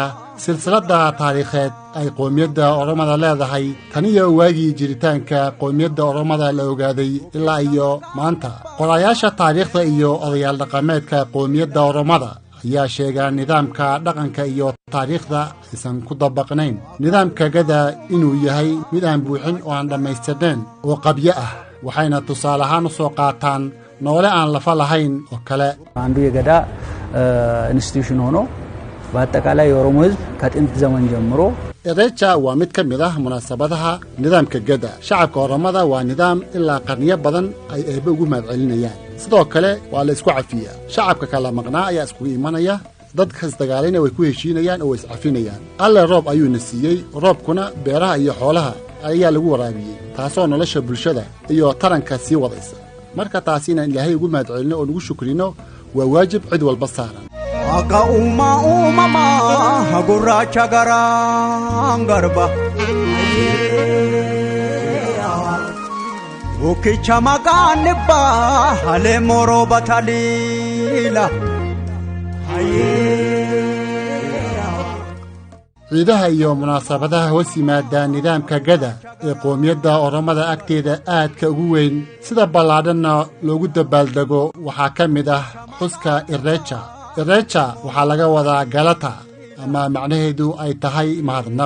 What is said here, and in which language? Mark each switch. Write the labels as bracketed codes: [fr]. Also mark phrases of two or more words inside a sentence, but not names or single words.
[so] silsiladda taariikheed ay qowmiyadda oramada leedahay taniyo waagii jiritaanka qowmiyadda oramada la ogaaday ilaa iyo maanta qorayaasha taariikhda iyo odayaal dhaqameedka qowmiyadda oramada ayaa sheegaa nidaamka dhaqanka iyo taariikhda aysan ku dabaqnayn nidaamka gada inuu yahay mid aan buuxin oo aan dhammaystirnayn oo qabyo ah waxayna tusaale ahaan u soo qaataan noole aan lafa lahayn oo kale [am] አንዱ የገዳ ኢንስቲትዩሽን ሆኖ በአጠቃላይ የኦሮሞ ሕዝብ ከጥንት ዘመን ጀምሮ [so] Ireeja waa mid ka mid ah munaasabadaha nidaamka gada shacabka oramada waa nidaam ilaa qarniyo badan ay eebbe ugu mahadcelinayaan sidoo kale waa la isku cafiyaa shacabka kala maqnaa ayaa iskugu imanaya dadka isdagaalayna way ku heshiinayaan oo way iscafinayaan alle roob ayuuna siiyey roobkuna beeraha iyo xoolaha ayaa lagu waraabiyey taasoo nolosha bulshada iyo taranka sii wadaysa marka taasina ilaahay ugu mahadcelino oo nagu shukrino waa waajib cid walba saaran [om] Aga mama gurracha garangarba Ukicha maganibba hale moro batalila [so] ciidaha iyo munaasabadaha hoos yimaada nidaamka gada ee qoomiyadda oromada agteeda aadka ugu weyn sida ballaadhanna loogu dabaaldego waxaa ka mid ah xuska Irrecha. Irrecha waxaa laga wadaa galata ama macnaheedu ay tahay mahadnaq.